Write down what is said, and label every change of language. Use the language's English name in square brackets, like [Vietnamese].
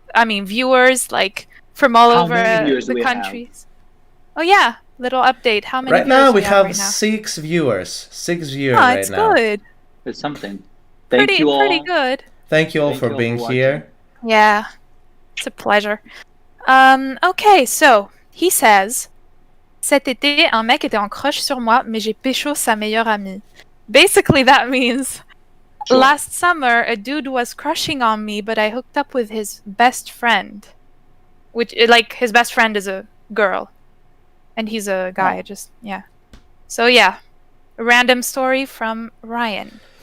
[English] I mean, viewers like from all over the countries. Oh yeah, little update. How many? Right now we have right now? 6 viewers. 6 viewers right it's now. Good. It's something. Thank you all. Pretty good. Thank you all for being here. Yeah, it's a pleasure. Okay, so he says, [French] cet été, un mec était en crush sur moi, mais j'ai pécho sa meilleure amie. [English] Basically, that means last summer a dude was crushing on me, but I hooked up with his best friend, which like his best friend is a girl, and he's a guy. So yeah, a random story from Ryan.